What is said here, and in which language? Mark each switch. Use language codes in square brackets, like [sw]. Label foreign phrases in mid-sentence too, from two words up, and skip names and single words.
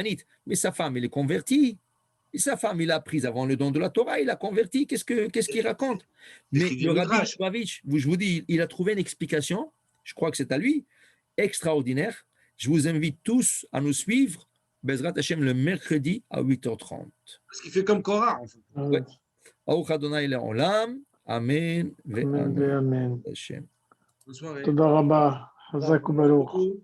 [fr] » Mais sa femme, elle est convertie. Et sa femme, il a pris avant le don de la Torah, il a converti. Qu'est-ce qu'il raconte? Mais le Rabbi Lubavitch, je vous dis, il a trouvé une explication, je crois que c'est à lui, extraordinaire. Je vous invite tous à nous suivre, [he] בעזרת השם, [fr] le mercredi à 8h30. Parce qu'il fait comme Korah, en fait. Ouais. [he] ברוך ה' לעולם אמן. [fr] Amen. Hashem. Bonne soirée. [he] תודה רבה חזק וברוך.